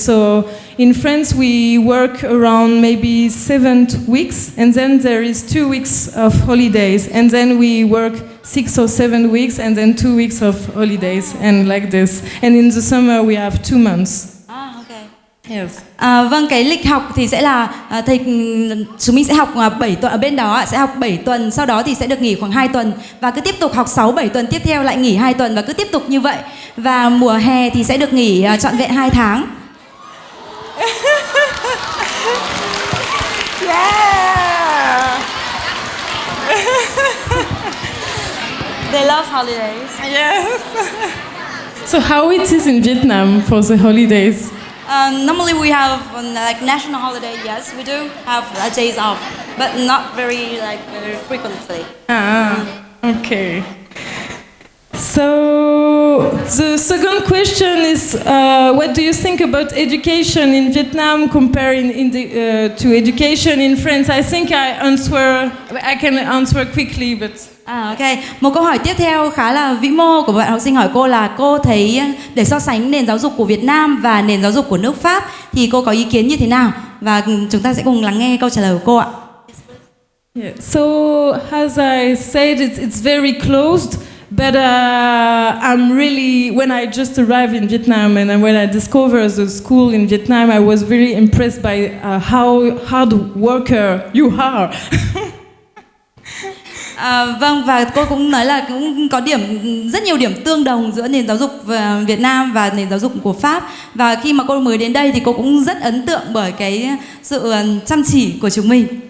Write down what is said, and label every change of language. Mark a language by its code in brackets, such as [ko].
[en] So in France, we work around maybe 7 weeks, and then there is 2 weeks of holidays, and then we work 6 or 7 weeks, and then 2 weeks of holidays, and like this. And in the summer, we have 2 months. Yes. [vi] Vâng, cái lịch học thì sẽ là chúng mình sẽ học 7 tuần, ở bên đó sẽ học 7 tuần, sau đó thì sẽ được nghỉ khoảng 2 tuần và cứ tiếp tục học 6-7 tuần tiếp theo lại nghỉ 2 tuần và cứ tiếp tục như vậy. Và mùa hè thì sẽ được nghỉ trọn vẹn 2 tháng. [en] Yeah. They love holidays. Yes. So how it is in Vietnam for the holidays? Normally we have like national holiday. Yes, we do have days off, but not very frequently. Okay. So the second question is, what do you think about education in Vietnam comparing to education in France? I think I can answer quickly, but. [vi] Ok, một câu hỏi tiếp theo khá là vĩ mô của bạn học sinh hỏi cô là cô thấy để so sánh nền giáo dục của Việt Nam và nền giáo dục của nước Pháp thì cô có ý kiến như thế nào? Và chúng ta sẽ cùng lắng nghe câu trả lời của cô ạ. [en] Yeah. So as I said, it's very closed, but I'm really, when I just arrived in Vietnam and when I discovered the school in Vietnam, I was very impressed by how hard worker you are. [vi] Vâng, và cô cũng nói là cũng có rất nhiều điểm tương đồng giữa nền giáo dục Việt Nam và nền giáo dục của Pháp. Và khi mà cô mới đến đây thì cô cũng rất ấn tượng bởi cái sự chăm chỉ của chúng mình.